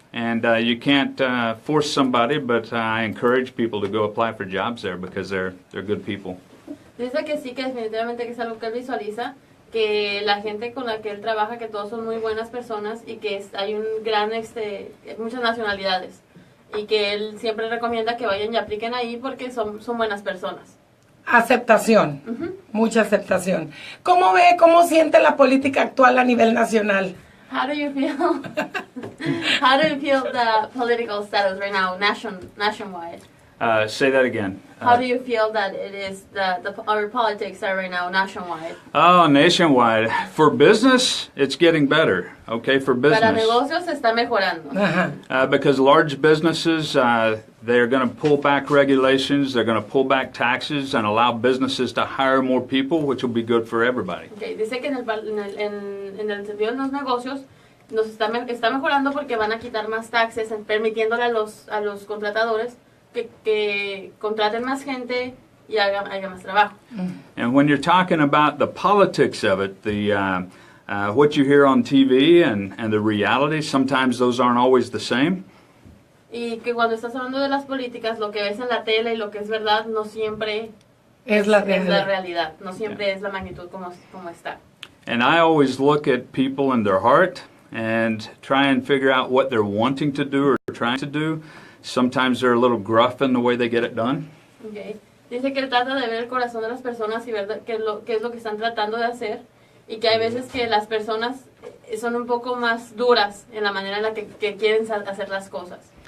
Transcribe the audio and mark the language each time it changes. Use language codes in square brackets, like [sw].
[en] And you can't force somebody, but I encourage people to go apply for jobs there because they're good people. [es] Dice que sí, que definitivamente que es algo que él visualiza, que la gente con la que él trabaja, que todos son muy buenas personas y que hay un gran, muchas nacionalidades. Y que él siempre recomienda que vayan y apliquen ahí porque son buenas personas. Aceptación, mucha aceptación. ¿Cómo siente la política actual a nivel nacional? [en] How do you feel? How do you feel the political status right now, nationwide? Say that again. How do you feel that it is our politics are right now nationwide? Oh, nationwide. For business, it's getting better. Okay, for business. [es] Para negocios se está mejorando. [en] Because large businesses, they're going to pull back regulations, they're going to pull back taxes, and allow businesses to hire more people, which will be good for everybody. [es] Okay, dice que en el sentido de los negocios nos está mejorando porque van a quitar más taxes, permitiéndole a los contratadores que contraten más gente y haga más trabajo. [en] And when you're talking about the politics of it, what you hear on TV and the reality, sometimes those aren't always the same. [es] Y que cuando estás hablando de las políticas, lo que ves en la tele y lo que es verdad no siempre es la realidad. No siempre es la magnitud como está. [en] And I always look at people and their heart and try and figure out what they're wanting to do or trying to do. Sometimes they're a little gruff in the way they get it done. Okay. [es] Dice que trata de ver el corazón de las personas y ver qué es lo que están tratando de hacer y que hay veces que las personas son un poco más duras en la manera en la que quieren hacer las cosas.